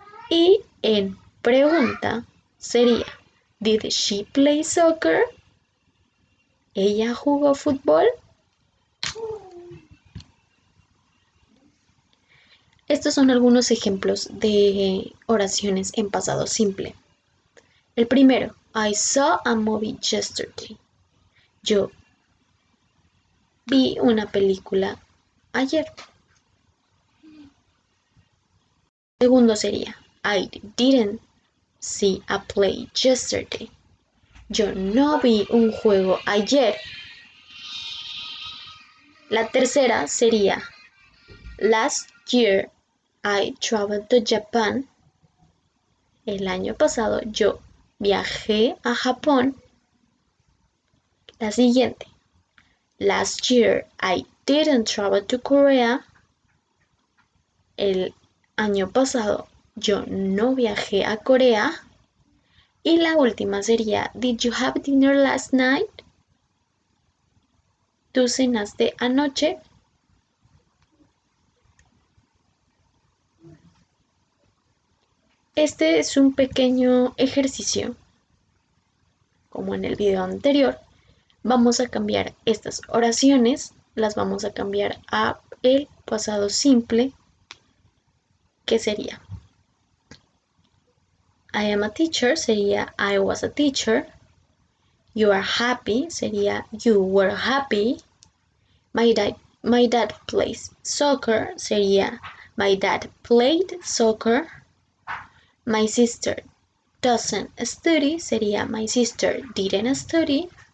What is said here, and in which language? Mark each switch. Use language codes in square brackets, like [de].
[es] Y en pregunta sería [en] did she play soccer? [es] ¿Ella jugó fútbol? Estos son algunos ejemplos de oraciones en pasado simple. El primero, [en] I saw a movie yesterday. [es] Yo vi una película ayer. El segundo sería, [en] I didn't see a play yesterday. [es] Yo no vi un juego ayer. La tercera sería, [en] last year I traveled to Japan. [es] El año pasado yo viajé a Japón. La siguiente, [en] last year I didn't travel to Korea. [es] El año pasado yo no viajé a Corea. Y la última sería, [en] did you have dinner last night? [es] ¿Tú cenaste anoche? Este es un pequeño ejercicio, como en el video anterior. Vamos a cambiar estas oraciones, las vamos a cambiar a el pasado simple, que sería [en] I am a teacher, [es] sería [en] I was a teacher. You are happy, [es] sería [en] you were happy. My dad plays soccer, sería my dad played soccer. My sister doesn't study, [es] sería [en] my sister didn't study.